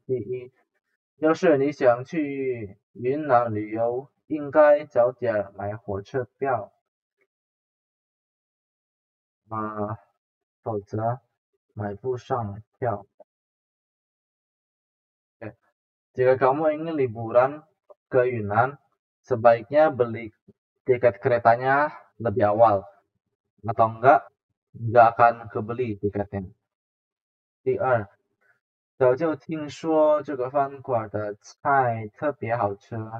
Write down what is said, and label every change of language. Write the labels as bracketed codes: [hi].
[zh] 第一，要是你想去云南旅游，应该早点买火车票，否则买不上票。 [id] Jika kamu ingin liburan ke Yunnan, sebaiknya beli tiket keretanya lebih awal, atau enggak akan kebeli tiketnya. [zh] 第二，早就听说这个饭馆的菜特别好吃。